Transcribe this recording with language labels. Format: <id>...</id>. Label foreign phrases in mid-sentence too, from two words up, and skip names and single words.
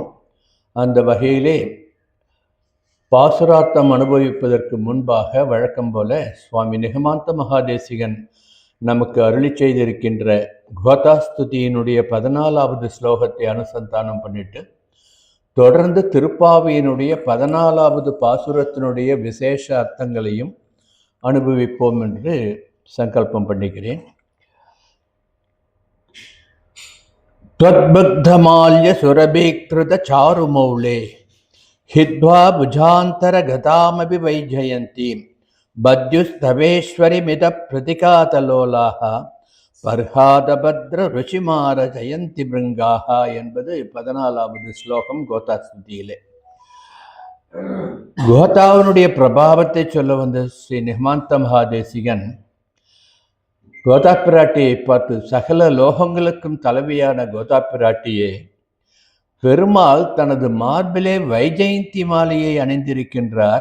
<ta>அந்த வகையிலே பாசுரார்த்தம் அனுபவிப்பதற்கு முன்பாக வழக்கம் போல சுவாமி நிகமாந்த மகாதேசிகன் நமக்கு அருளி செய்திருக்கின்ற கோதாஸ்துதியினுடைய 14வது ஸ்லோகத்தை அனுசந்தானம் பண்ணிட்டு தொடர்ந்து திருப்பாவையினுடைய 14வது பாசுரத்தினுடைய விசேஷ அர்த்தங்களையும் அனுபவிப்போம் என்று சங்கல்பம் பண்ணிக்கிறேன்.</ta> <sa>त्वद्बुद्धमाल्य सुरभीकृत चारुमौले हित्वा भुजान्तरगतामपि वैजयन्तीं बद्युस्तवेश्वरिमिद प्रतिकातलोलाः बर्हातपत्र रुचिमार जयन्ति भृङ्गाकाः</sa> <ta>என்பது 14வது ஸ்லோகம் கோதாஸ்துதியிலே. கோதாவினுடைய பிரபாவத்தை சொல்ல வந்த ஸ்ரீ நிகமாந்த மகாதேசிகன் கோதா பிராட்டியை பார்த்து, சகல லோகங்களுக்கும் தலைவியான கோதா பிராட்டியே, பெருமாள் தனது மார்பிலே வைஜெயந்தி மாலையை அணிந்திருக்கின்றார்.</ta>